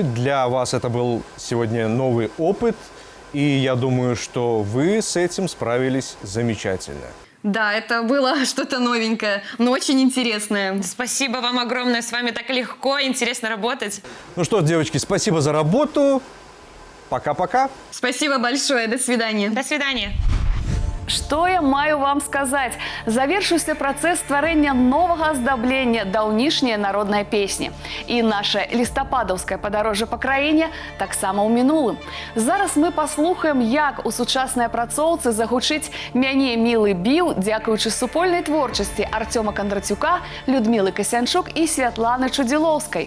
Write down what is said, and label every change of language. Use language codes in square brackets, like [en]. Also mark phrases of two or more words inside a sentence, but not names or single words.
[ru] Для вас это был сегодня новый опыт. И я думаю, что вы с этим справились замечательно. Да, это было что-то новенькое, но очень интересное. Спасибо вам огромное, с вами так легко, интересно работать. Ну что ж, девочки, спасибо за работу. Пока-пока. Спасибо большое, до свидания. До свидания. [be] Што я маю вам сказаць? Завершыўся працэс стварэння новага аздаблення даўнішняй народнай песні. І наше лістападаўскае падарожжа па краіне таксама ў мінулым. Зараз мы паслухаем, як у сучаснай апрацоўцы загучыць «Мяне мілы біў», дзякуючы супольнай творчасці Артёма Кандрацюка, Людмілы Касянчук і Святланы Чудзілоўскай.